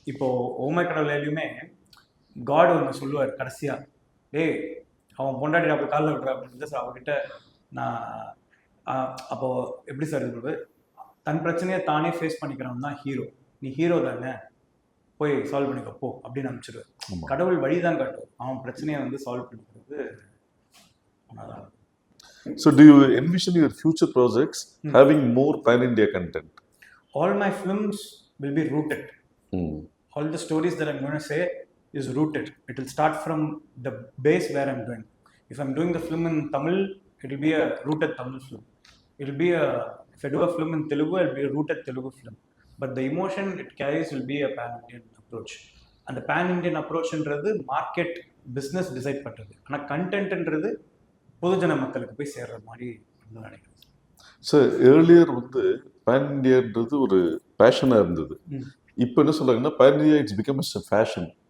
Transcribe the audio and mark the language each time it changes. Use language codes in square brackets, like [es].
[ta] இப்போ ஓமைக்கடவுலையுமே காட் ஒன்று சொல்லுவார் கடைசியா, டேய் அவன் பொண்டாட்டி அப்படி காலில் விட்டுற அப்படின்னு சார் அவர்கிட்ட. நான் அப்போ எப்படி சார் இது தன் பிரச்சனையை தானே ஃபேஸ் பண்ணிக்கிறவன் தான் ஹீரோ. நீ ஹீரோ தானே, போய் சால்வ் பண்ணிக்க போ அப்படின்னு அனுப்பிச்சிடுவேன். கடவுள் வழிதான் காட்டும், அவன் பிரச்சனையை வந்து சால்வ் பண்ணிக்கிறது. [en] So do you envision your future projects having more pan-India content? All my films will be rooted. All the stories that I'm going to say is rooted. It will start from the base where I'm doing. If I'm doing the film in Tamil, it will be a rooted Tamil film. It will be if I do a film in Telugu, it will be a rooted Telugu film. But the emotion it carries will be a pan-Indian approach. And the pan-Indian approach [ta] என்றது market business decide பண்ணுறது. ஆனால் கண்டென்ட்ன்றது பொதுஜன மக்களுக்கு போய் சேர்ற மாதிரி நினைக்கிறேன். Sir earlier வந்து pan இண்டியான்றது ஒரு பேஷனாக இருந்தது. இப்போ என்ன சொல்றாங்கன்னா pan India [en] It's become a fashion.